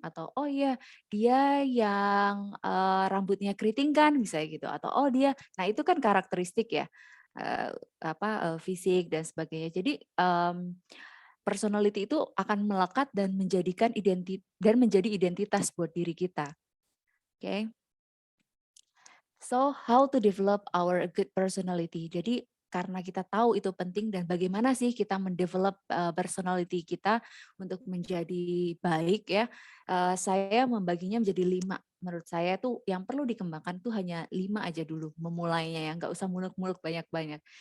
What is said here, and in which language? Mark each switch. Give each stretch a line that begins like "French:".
Indonesian: Atau oh iya, dia yang rambutnya keriting kan, misalnya gitu. Atau oh dia, nah itu kan karakteristik ya, fisik dan sebagainya. Jadi personality itu akan melekat dan menjadi identitas buat diri kita. Oke.
English: So, how to develop our good personality.
Indonesian: Jadi, karena kita tahu itu penting dan bagaimana sih kita mendevelop personality kita untuk menjadi baik ya. Saya membaginya menjadi 5. Menurut saya tuh yang perlu dikembangkan tuh hanya 5 aja dulu memulainya ya, nggak usah muluk-muluk banyak-banyak.